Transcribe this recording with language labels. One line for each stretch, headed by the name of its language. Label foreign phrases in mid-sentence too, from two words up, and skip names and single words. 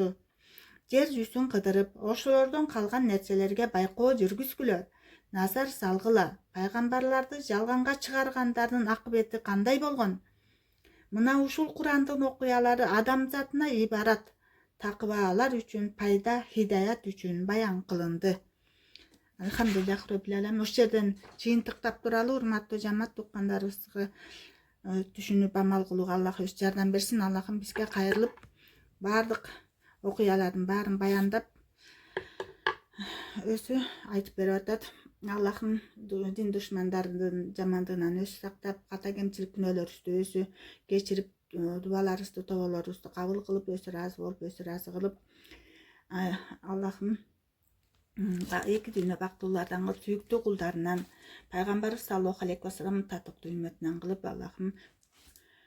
Kyrgyz: Жер жүзүн кыдырып, ошолордон калган нерселерге байкоо жүргүзгүлө, назар салгыла. Пайгамбарларды жалганга чыгаргандардын акыбети кандай болгон? Мына ушул Курандын окуялары адамзатына ибарат, такыбалар үчүн пайда, хидаят үчүн баян кылынды.
Arabic: الحمد لله رب العالمين.
Kyrgyz: Ошол жерден жыйынтыктап туралы, урматтуу жамаат уккандарыбызга түшүнүп амал кылууга Аллах өз жардам берсин. Аллахым бизге кайрылып, баардык окуялардын баарын баяндап өзү айтып берип атат. Аллахым дин душмандардын жамандыгынан өзү сактап, ката кемчилик күнөөлөрүбүздү өзү кечирип, дубаларыбызды, тоболорубузду кабыл кылып, өзү ыраазы болуп, өзү ыраазы кылып, Аллахым эки дүйнө бактылуулардан кылып, сүйүктүү кулдарынан, пайгамбарыбыз
Arabic: صلى الله عليه وسلم
Kyrgyz: татыктуу үммөтүнөн кылып, Аллахым